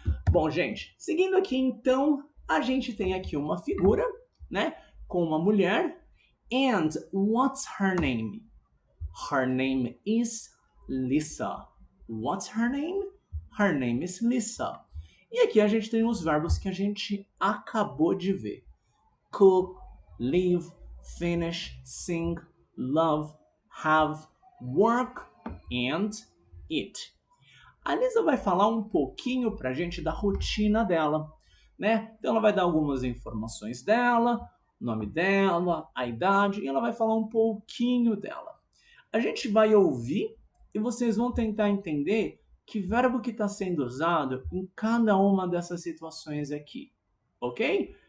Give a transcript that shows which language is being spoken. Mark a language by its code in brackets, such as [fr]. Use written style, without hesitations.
[pt] Bom, gente, seguindo aqui então, a gente tem aqui uma figura, né, com uma mulher. [en] And what's her name? Her name is Lisa. What's her name? Her name is Lisa. [pt] E aqui a gente tem os verbos que a gente acabou de ver. [en] Cook, live, finish, sing, love, have, work and eat. [pt] A Lisa vai falar um pouquinho para a gente da rotina dela, né? Então ela vai dar algumas informações dela, o nome dela, a idade, e ela vai falar um pouquinho dela. A gente vai ouvir e vocês vão tentar entender que verbo que está sendo usado em cada uma dessas situações aqui, ok?